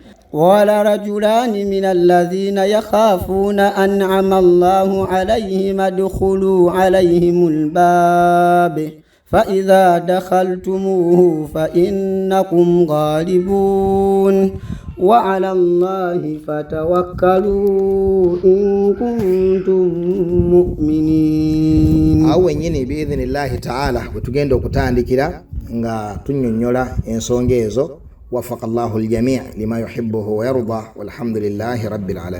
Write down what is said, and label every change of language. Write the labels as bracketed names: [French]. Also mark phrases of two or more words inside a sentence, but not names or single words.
[Arabic] قال رجلان من الذين يخافون أنعم الله عليهم ادخلوا عليهم الباب فإذا دخلتموه فإنكم غالبون وعلى الله فتوكلوا إن كنتم مؤمنين. [Ganda] Awe nyini [Arabic] بإذن الله تعالى [Ganda] wetugenda okutandikira nga tunnyonnyola ensonga ezo. [Arabic] وفق الله الجميع لما يحبه ويرضى والحمد لله رب العالمين.